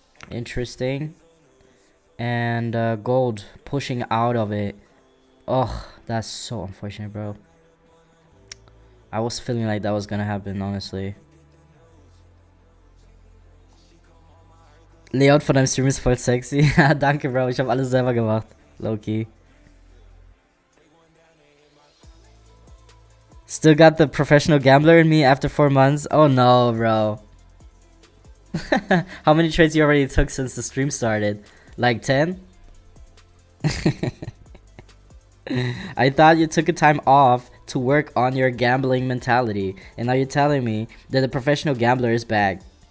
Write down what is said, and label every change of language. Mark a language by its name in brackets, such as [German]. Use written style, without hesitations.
[English] Interesting. And gold pushing out of it. Oh, that's so unfortunate, bro. I was feeling like that was gonna happen, honestly. [German] Layout von deinem Stream ist voll sexy. Danke, Bro. Ich habe alles selber gemacht. [English] Low-key. Still got the professional gambler in me after 4 months. Oh no, bro. How many trades you already took since the stream started? Like 10? I thought you took a time off to work on your gambling mentality, and now you're telling me that the professional gambler is back.